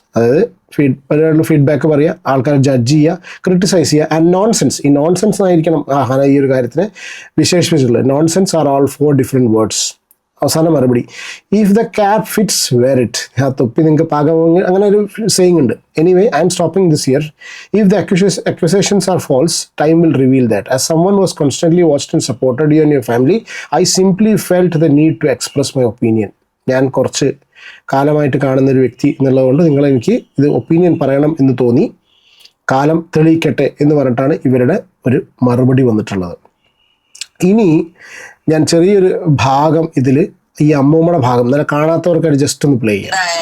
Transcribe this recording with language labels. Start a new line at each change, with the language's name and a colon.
Malayalam: അതായത് ഫീഡ്ബാക്ക് പറയുക, ആൾക്കാരെ ജഡ്ജ് ചെയ്യുക, ക്രിട്ടിസൈസ് ചെയ്യുക, ആൻഡ് നോൺസെൻസ്. ഈ നോൺസെൻസ് ആയിരിക്കണം ഹാന ഈ ഒരു കാര്യത്തിന് വിശേഷിപ്പിച്ചിട്ടുള്ളത്.
English: Nonsense are all 4 different words.
Malayalam: അവസാന മറുപടി,
English: If the cap fits wear it.
Malayalam: ആ തൊപ്പി നിങ്ങൾക്ക് പാകമെങ്കിൽ അങ്ങനെ ഒരു സെയിങ് ഉണ്ട്.
English: Anyway I'm stopping this year. If the accusations are false, time will reveal that. As someone who was constantly watched and supported you and your family, I simply felt the need to express my opinion.
Malayalam: ഞാൻ കുറച്ച് കാലമായിട്ട് കാണുന്ന ഒരു വ്യക്തി എന്നുള്ളതുകൊണ്ട് എനിക്ക് ഇത് opinion പറയണം എന്ന് തോന്നി, കാലം തെളിയിക്കട്ടെ എന്ന് പറഞ്ഞിട്ടാണ് ഇവരുടെ ഒരു മറുപടി വന്നിട്ടുള്ളത്. ഇനി ഞാൻ ചെറിയൊരു ഭാഗം ഇതിൽ ഈ അമ്മൂമ്മയുടെ ഭാഗം ഇന്നലെ കാണാത്തവർക്കായിട്ട് ജസ്റ്റ് ഒന്ന് പ്ലേ ചെയ്യാം.